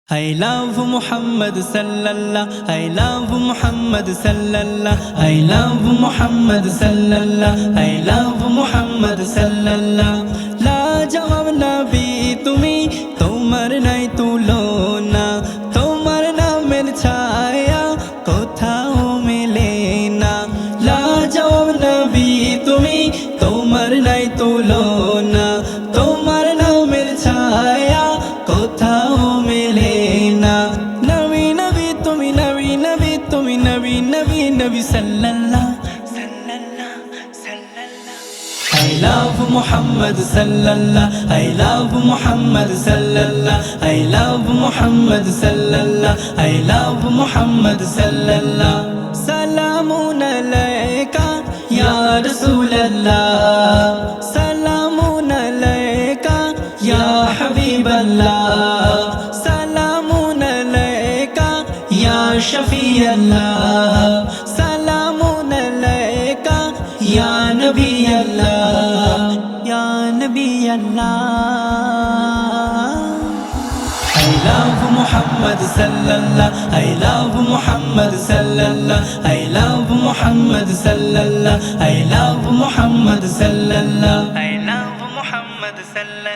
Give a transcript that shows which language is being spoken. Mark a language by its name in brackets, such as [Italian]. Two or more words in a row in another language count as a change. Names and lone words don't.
[English] I love Muhammad sallallahu, I love Muhammad sallallahu, I love Muhammad sallallahu, I love Muhammad sallallahu. [Bangla] লা জবাব নবী তুমি, তোমার নাই তুলনা, তোমার নামের ছায়া কোথাও মিলে না. লা জবাব নবী তুমি, তোমার নাই তুলনা, তোমার নামের ছায়া কোথাও মিলে. [Arabic] نبي صلى الله [English] I love Muhammad sallallahu, I love Muhammad sallallahu, I love Muhammad sallallahu, I love Muhammad sallallahu. [Arabic] سلامٌ عليك يا رسول الله، سلامٌ عليك يا حبيب الله، سلامٌ عليك يا شفيع الله، سلامٌ عليك يا نبي الله، يا نبي الله. [English] I love Muhammad sallallahu, I love Muhammad sallallahu, I love Muhammad sallallahu, I love Muhammad sallallahu, I love Muhammad sallallahu.